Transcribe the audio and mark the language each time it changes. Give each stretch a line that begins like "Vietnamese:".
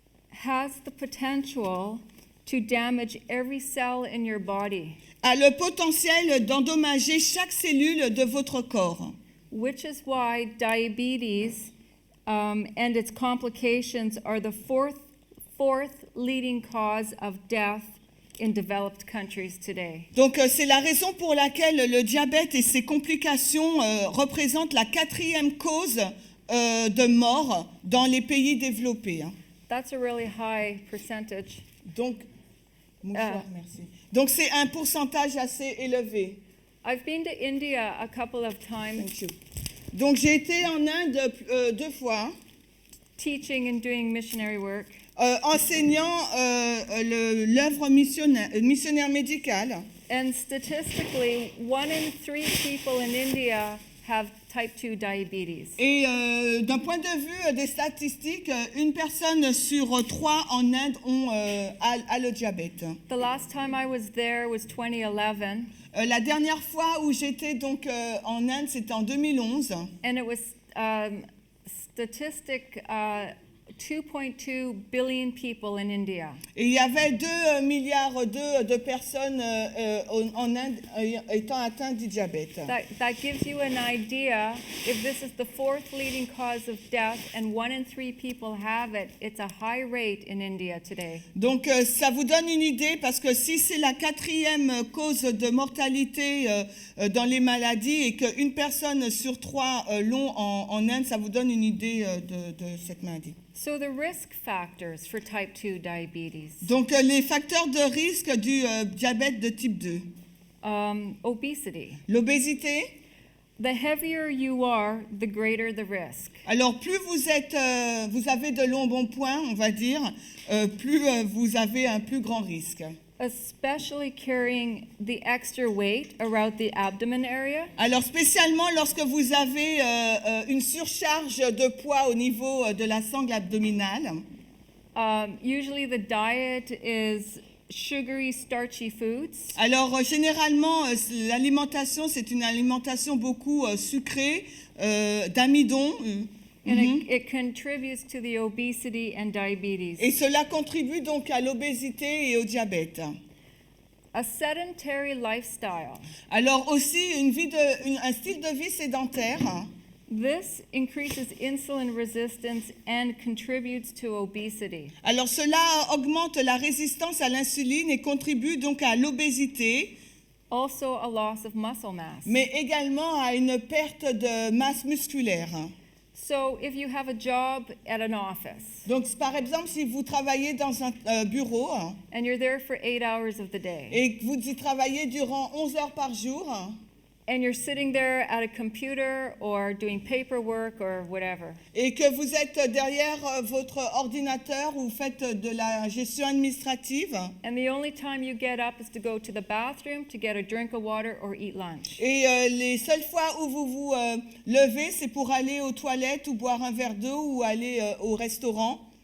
English: has the potential to damage every cell in your body,
French: a le potentiel d'endommager chaque cellule de votre corps.
English: which is why diabetes and its complications are the fourth leading cause of death in developed countries today.
French: Donc c'est la raison pour laquelle le diabète et ses complications représentent la 4e cause de mort dans les pays développés. Hein.
English: That's a really high percentage.
French: Donc, merci. Donc c'est un pourcentage assez élevé.
English: I've been to India a couple of times Thank you.
French: Donc j'ai été en Inde 2 fois,
English: teaching and doing missionary work.
French: enseignant l'œuvre missionnaire médicale.
English: And statistically, 1 in 3 people in India have type 2 diabetes.
French: Et d'un point de vue des statistiques, une personne sur 3 en Inde a le diabète.
English: The last time I was there was 2011,
French: La dernière fois où j'étais donc en Inde, c'était en 2011.
English: and it was statistic 2.2 billion people in India.
French: Et il y avait 2 milliards de personnes en Inde étant atteintes du diabète.
English: That gives you an idea. If this is the 4th leading cause of death and 1 in 3 people have it, it's a high rate in India today.
French: Donc ça vous donne une idée parce que si c'est la 4e cause de mortalité dans les maladies et qu'une personne sur 3 l'ont en Inde, ça vous donne une idée de cette maladie.
English: So the risk factors for type 2 diabetes,
French: Donc les facteurs de risque du diabète de type 2.
English: obesity.
French: L'obésité.
English: The heavier you are, the greater the risk.
French: Alors plus vous avez de l'embonpoint, on va dire, plus vous avez un plus grand risque.
English: Especially carrying the extra weight around the abdomen area,
French: Alors spécialement lorsque vous avez une surcharge de poids au niveau de la sangle abdominale.
English: usually the diet is sugary, starchy foods.
French: Alors généralement l'alimentation c'est une alimentation beaucoup sucrée, d'amidon.
English: And it contributes to the obesity and diabetes.
French: Et cela contribue donc à l'obésité et au diabète.
English: A sedentary lifestyle
French: Alors aussi un style de vie sédentaire
English: This increases insulin resistance and contributes to obesity.
French: Alors cela augmente la résistance à l'insuline et contribue donc à l'obésité,
English: Also a loss of muscle mass.
French: mais également à une perte de masse musculaire.
English: So if you have a job at an office
French: Donc par exemple, si vous travaillez dans un bureau
English: and you're there for 8 hours of the day
French: et que vous y travaillez durant 11 heures par jour,
English: and you're sitting there at a computer or doing paperwork or whatever,
French: et que vous êtes derrière votre ordinateur ou faites de la gestion administrative,
English: and the only time you get up is to go to the bathroom to get a drink of water or eat lunch.
French: et les seules fois où vous vous levez, c'est pour aller aux toilettes ou boire un verre d'eau ou aller au restaurant.